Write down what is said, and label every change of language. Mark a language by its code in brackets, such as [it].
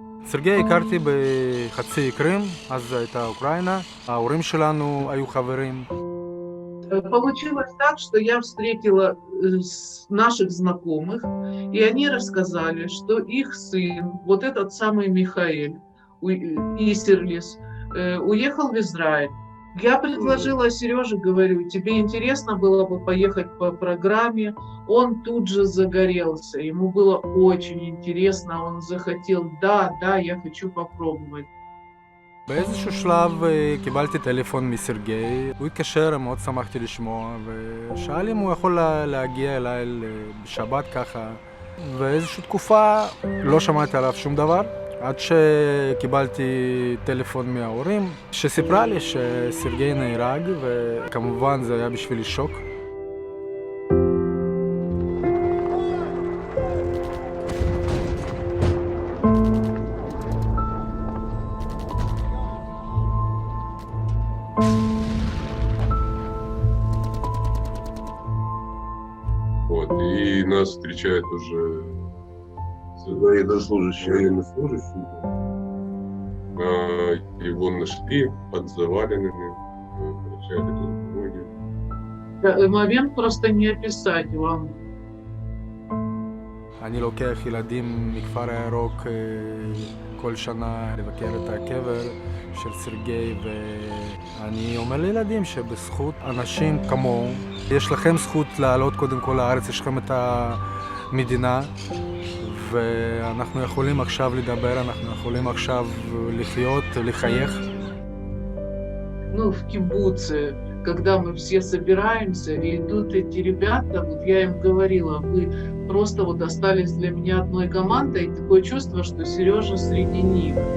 [he] סרגי הכרתי בחצי קרים, אז הייתה אוקראינה, ההורים שלנו היו חברים. [ru] Получилось так, что я встретила наших знакомых, и они рассказали, что их сын, вот этот самый Михаэль Исерлис, уехал в Израиль. Я предложила Сереже, говорю, тебе интересно было бы поехать по программе? Он тут же загорелся, ему было очень интересно, он захотел, да, я хочу попробовать. [he] באיזשהו שלב קיבלתי טלפון מסרגי, הוא התקשר, מאוד שמחתי לשמוע, ושאל לי אם הוא יכול להגיע אליי בשבת ככה. ואיזושהי תקופה לא שמעתי עליו שום דבר, עד שקיבלתי טלפון מההורים, שסיפרה לי שסרגי נהרג, וכמובן זה היה בשבילי שוק. [ru] Вот, и нас встречает уже военнослужащий. Его нашли под заваленными, врачами ноги. Момент просто не описать вам. [he] אני לוקח ילדים מכפר הירוק כל שנה לבקר את הקבר של סרגי, ואני אומר לילדים שבזכות אנשים כמוהו, יש לכם זכות לעלות קודם כל לארץ, יש לכם את המדינה, ואנחנו יכולים עכשיו לדבר, אנחנו יכולים עכשיו לחיות, לחייך. [ru] В кибуце когда мы все собираемся, и тут эти ребята, вот я им говорила, вы просто вот остались для меня одной командой, и такое чувство, что Сережа среди них.